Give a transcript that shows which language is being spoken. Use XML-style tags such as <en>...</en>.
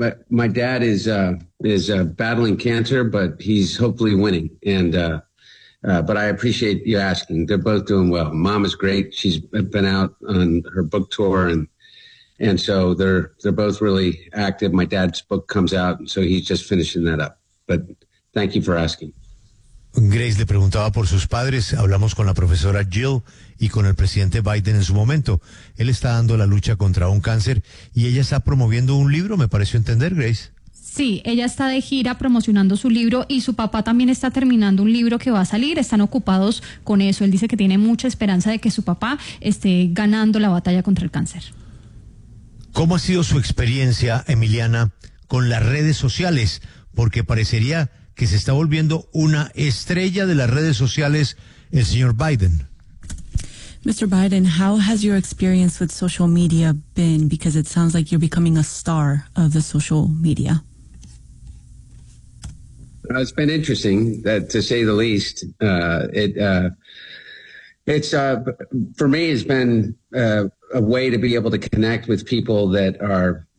<en>My dad is battling cancer, but he's hopefully winning. But I appreciate you asking. They're both doing well. Mom is great. She's been out on her book tour, and so they're both really active. My dad's book comes out, and so he's just finishing that up. But thank you for asking.</en> <es>Grace le preguntaba por sus padres, hablamos con la profesora Jill y con el presidente Biden en su momento. Él está dando la lucha contra un cáncer y ella está promoviendo un libro, me pareció entender, Grace. Sí, ella está de gira promocionando su libro y su papá también está terminando un libro que va a salir, están ocupados con eso. Él dice que tiene mucha esperanza de que su papá esté ganando la batalla contra el cáncer. ¿Cómo ha sido su experiencia, Emiliana, con las redes sociales? Porque parecería que se está volviendo una estrella de las redes sociales, el señor Biden.</es> <en>Mr. Biden, how has your experience with social media been? Because it sounds like you're becoming a star of the social media. It's been interesting, to say the least. For me, it's been a way to be able to connect with people that are...</en>